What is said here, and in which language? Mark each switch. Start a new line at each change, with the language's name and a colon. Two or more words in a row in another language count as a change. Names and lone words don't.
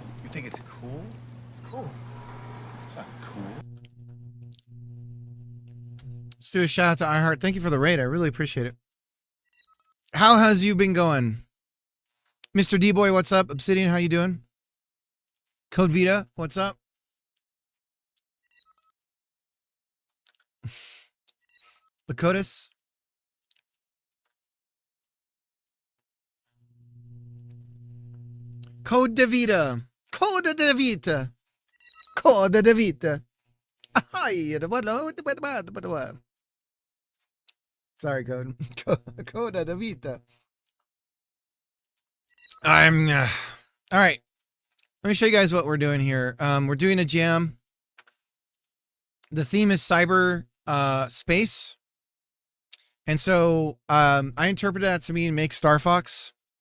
English: You think it's cool? It's cool. It's not cool. Let's do a shout out to iHeart. Thank you for the raid. I really appreciate it. How has you been going? Mr. D-Boy, what's up? Obsidian, how you doing? Code Vita, what's up? Lakotis. Code de Vita. Code de Vita. Code de Vita. Sorry, Code. Code de Vita. All right. Let me show you guys what we're doing here. We're doing a jam. The theme is cyber space. And so I interpreted that to mean make Star Fox.